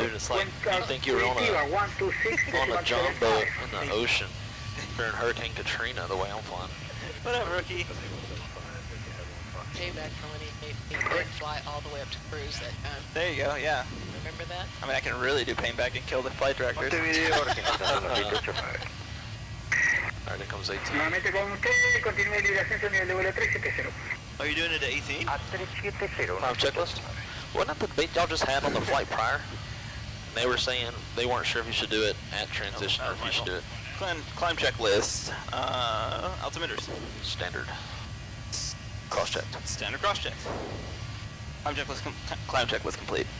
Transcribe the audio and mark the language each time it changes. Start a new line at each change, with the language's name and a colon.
English: Dude, it's like you think you're on a jumbo in the ocean. During Hurricane Katrina, the way I'm flying. Whatever, rookie. Payback for when he made me then fly all the way up to cruise that time. There you go, yeah. Remember that? I mean, I can really do payback and kill the flight directors. Alright, there comes 18.
Spanish: Nuevamente con usted, continúe libre ascenso nivel de vuelo 370.
English: Oh, you're doing it at 18? Time checklist. Wasn't that the debate y'all just had on the flight prior? And they were saying they weren't sure if you should do it at transition or if you should do it Climb checklist. Altimeters. standard. Cross-checked. Standard cross check. Climb checklist complete.